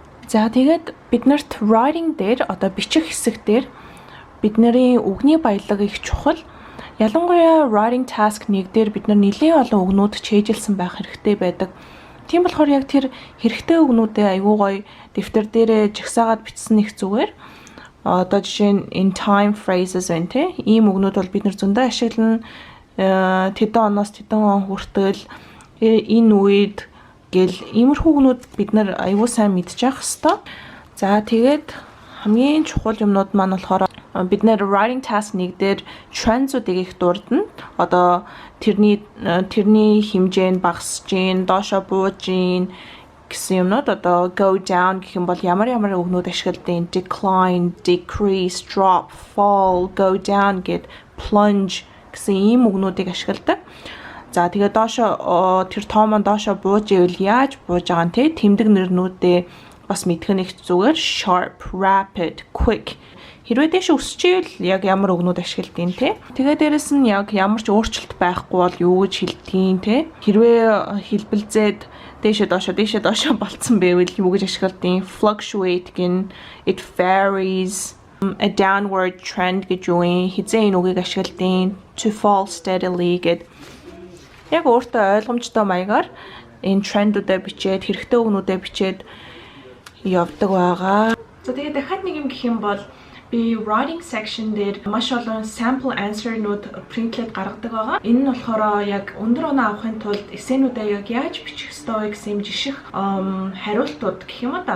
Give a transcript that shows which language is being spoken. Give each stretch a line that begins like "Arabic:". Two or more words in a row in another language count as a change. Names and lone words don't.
Mongolian: За тэгээд биднэрт writing дээр одоо бичих хэсэг дээр бидний үгний баялаг их чухал. Ялангуяа
English: writing task 1
Mongolian: дээр бид нар нэлээд олон үгнүүд чийжилсэн байх хэрэгтэй байдаг. Тийм болохоор яг тэр хэрэгтэй үгнүүдээ аюу гоё дэвтэр дээрээ жагсаагаад бичсэн их зүгээр. Одоо жишээ нь
English: in time phrases
Mongolian: байна те. Ийм үгнүүд бол бид нар зөндөө ашиглана. Тэдэн оноос тэдэн он хүртэл энэ үед гэл иймэрхүү үгнүүд бид нар аюу сайн мэдчих хэвээр. За тэгээд хамгийн чухал юмнууд маань болохоор бид нэр
English: writing task 1
Mongolian: дээр trends-уудыг их дурдна. Одоо тэрний хэмжээ нь багасж гин, доошо бууж гин гэсэн юмнууд одоо
English: go down
Mongolian: гэх юм бол ямар үгнүүд ашигладаг.
English: Decline, decrease, drop, fall, go down гэд plunge
Mongolian: гэсэн ийм үгнүүдийг ашигладаг. За тэгээд доошо тэр тоо маань доошо бууж ивэл яаж бууж байгаа нь те тэмдэг нэрнүүдээ бас мэдэх нь их зүгээр.
English: Sharp, rapid, quick.
Mongolian: Хэрвээ дэше өсчихвэл яг ямар үгнүүд ашигладаг те. Тэгээ дээрэс нь яг ямар ч өөрчлөлт байхгүй бол юу гэж хэлдэг те. Хэрвээ хэлбэлзээд дэше доошо болцсон байвал юу гэж ашигладаг?
English: Fluctuate гин, it varies, a downward trend
Mongolian: гэж юу юм. Хизээ энэ үгийг ашигладаг?
English: To fall steadily гэд.
Mongolian: Яг өөртөө ойлгомжтой маягаар энэ трендүүдээ бичээд хэрэгтэй үгнүүдээ бичээд явдаг байгаа. За тэгээ дахиад нэг юм гэх юм бол би
English: writing section
Mongolian: дээр маш олон
English: sample answer-нууд
Mongolian: printled гаргадаг байгаа. Энэ нь болохоор яг өндөр оноо авахын тулд эсээнүүдээ яг яаж бичих ёстой вэ гэсэн жиших хариултууд гэх юм да.